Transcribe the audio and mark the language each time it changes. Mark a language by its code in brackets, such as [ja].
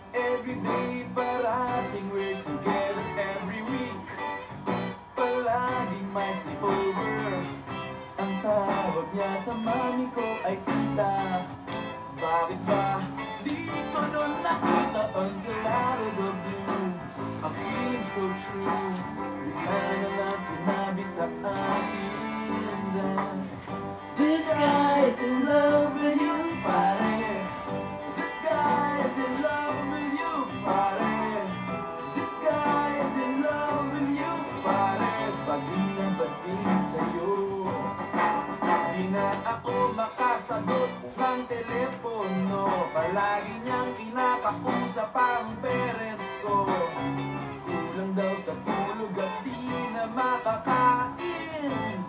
[en] Every day [tl] parating [en] we're together every week. [tl] Palaging may sleepover. Ang tawag niya sa mami ko ay tita. Bakit ba di ko nun nakita [en] until out of the blue? I'm feeling so true. [tl] Bigla na lang sinabi sa akin [en] that this guy is in love with you, pare. This guy is in love with you, pare. This guy is in love with you, pare. [tl] Baging na baging sa'yo. Di na ako makasagot ng telepono. Palagi niyang kinakausap ang parents ko. Kulang daw sa tulog at di na makakain.